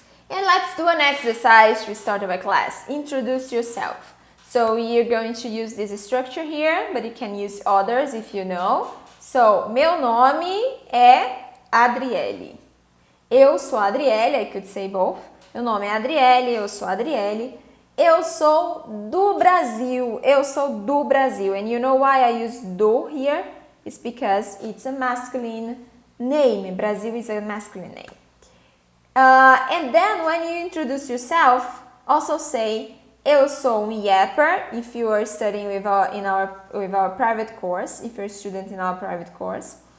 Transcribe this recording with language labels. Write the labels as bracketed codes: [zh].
[en] And let's do an exercise to start our class. Introduce yourself. So you're going to use this structure here, but you can use others if you know. [pt] So, meu nome é Adriele. Eu sou Adriele, [en] I could say both. [pt] Meu nome é Adriele, eu sou Adriele. Eu sou do Brasil, eu sou do Brasil. [en] And you know why I use do here? It's because it's a masculine name. Brazil is a masculine name. And then when you introduce yourself, also say, [pt] eu sou yapper, [en] if you are studying with our private course, if you're a student in our private course.